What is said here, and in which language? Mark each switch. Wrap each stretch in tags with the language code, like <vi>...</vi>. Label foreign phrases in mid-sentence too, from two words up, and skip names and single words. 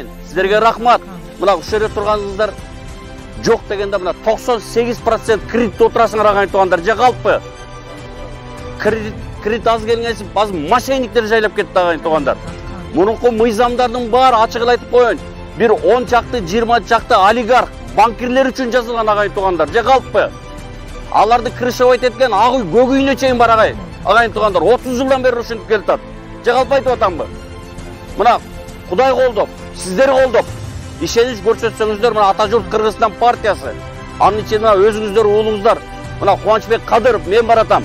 <ky>Сиздерге рахмат. Мына ушул жерде турганыңыздар жок дегенде мына 98% кредит отурасыңар агайын туугандар, же калппы? Кредит аз келгенсип, базы мошенниктер жайлап кетти агайын туугандар. Мурунку мыйзамдардын баары ачык айтып коеюн. Бир 10 чакты, 20 чакты олигарх, банкирлер үчүн жазылған агайын туугандар, же калппы? Аларды крышевать эткен ак үй, көк үйүнө чейин бар агайын туугандар, 30 жылдан бери ушинтип келатат. Же калпы айтып атамбы? Мына Кудай колдоп, сиздер колдоп, ишенич көрсөтсөңүздөр, мына Ата журт Кыргызстан партиясы, анын ичинде өзүңүздөр, уулуңуздар, мына Кубанычбек Кадыров, мен баратам.</ky>